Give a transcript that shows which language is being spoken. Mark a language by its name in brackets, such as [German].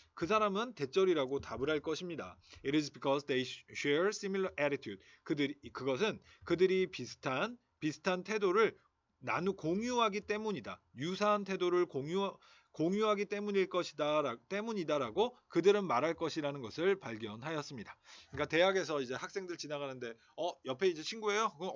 [Korean] 그 사람은 대절이라고 답을 할 것입니다. [English] It is because they share similar attitude. [Korean] 그것은 그들이 비슷한 태도를 공유하기 때문이다. 유사한 태도를 공유하기 때문이다라고 그들은 말할 것이라는 것을 발견하였습니다. 그러니까 대학에서 이제 학생들 지나가는데 옆에 이제 친구예요?